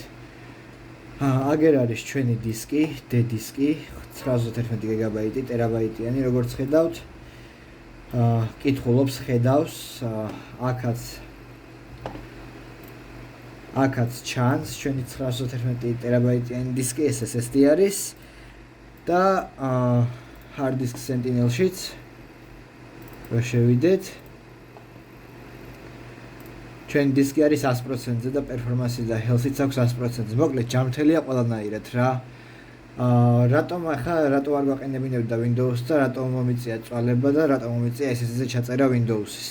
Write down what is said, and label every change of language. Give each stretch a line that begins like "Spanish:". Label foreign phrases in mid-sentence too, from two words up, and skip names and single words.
Georgian: აგერ არის ჩვენი დისკი, D დისკი, 911 გიგაბაიტი, ტერაბაიტიანი, როგორც ხედავთ. კითხულობს, ხედავს, აქაც ჩანს ჩვენი 911 ტერაბაიტიანი დისკი, SSD არის და hard disk Sentinel-შიც რო შევიდეთ. ჩვენი დისკი არის 100%-ზე და პერფორმანსი და health-იც აქვს 100%-ზე. მოკლედ ჯანმრთელია ყველანაირად რა. რატო არ გაყენებინებდა Windows და რატო მომიწია წვალება და რატო მომიწია SSD-ზე ჩაწერა Windows-ის.